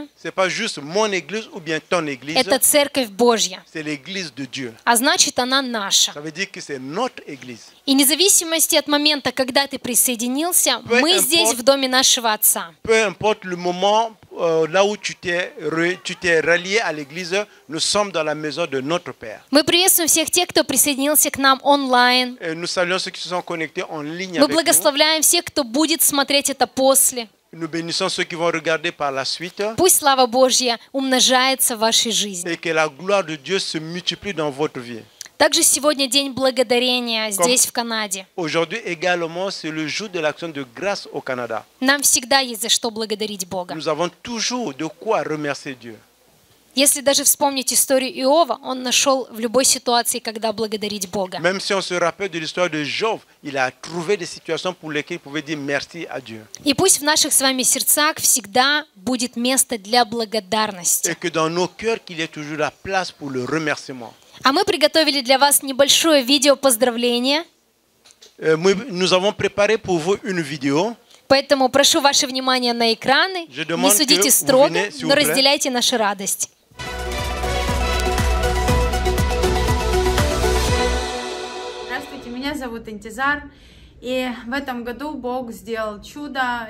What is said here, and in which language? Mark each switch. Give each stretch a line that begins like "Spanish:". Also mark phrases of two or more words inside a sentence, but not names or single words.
French: Ce n'est pas juste mon église ou bien ton église.
Russian: это церковь Божья.
French: C'est l'église de Dieu.
Russian: А значит, она наша.
French: Ça veut dire que c'est notre église.
Russian: И независимо зависимости от момента, когда ты присоединился, мы здесь в доме нашего Отца.
French: Peu importe le moment là où tu t'es rallié à l'église, nous sommes dans la maison de notre Père.
Russian: Мы приветствуем всех тех, кто присоединился к нам онлайн.
French: Nous saluons ceux qui se sont connectés en ligne
Russian: Мы
French: avec nous.
Russian: благословляем всех, кто будет смотреть это после.
French: Nous bénissons ceux qui vont regarder par la suite.
Russian: Пусть слава Божья умножается в вашей жизни.
French: Et que la gloire de Dieu se multiplie dans votre vie.
Russian: Также сегодня день благодарения здесь, в Канаде.
French: Aujourd'hui également, c'est le jour de l'action de grâce au Canada.
Russian: Нам всегда есть за что благодарить Бога.
French: Nous avons toujours de quoi remercier Dieu.
Russian: Если даже вспомнить историю Иова, он нашел в любой ситуации, когда благодарить Бога.
French: Même si on se rappelle de l'histoire de Job, il a trouvé des situations pour lesquelles il pouvait dire merci à Dieu.
Russian: И пусть в наших с вами сердцах всегда будет место для благодарности.
French: Et que dans nos cœurs, qu'il y ait toujours la place pour le remerciement.
Russian: А мы приготовили для вас небольшое видео поздравления.
French: Nous avons préparé pour vous une vidéo.
Russian: Поэтому прошу ваше внимание на экраны. Не судите строго, но разделяйте нашу радость. Здравствуйте, меня зовут Интизар. И в этом году Бог сделал чудо.